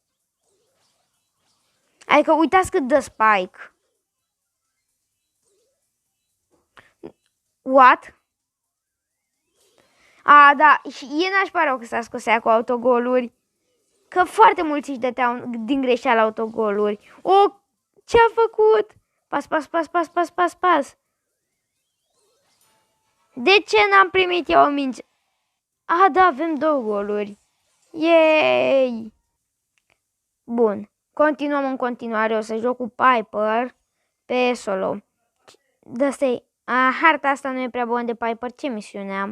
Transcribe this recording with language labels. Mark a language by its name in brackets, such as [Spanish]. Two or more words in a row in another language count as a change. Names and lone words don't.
[Romanian] Adică uitați cât dă Spike. What? A, da, și e nașpa rău că s-a scos aia cu autogoluri. Că foarte mulți își dăteau din greșeală autogoluri. O, ce-a făcut? Pas, pas, pas, pas, pas, pas, pas. De ce n-am primit eu o minge? A, da, avem 2 goluri. Yay! Bun. Continuăm în continuare. O să joc cu Piper pe solo. Harta asta nu e prea bună de Piper. Ce misiune am?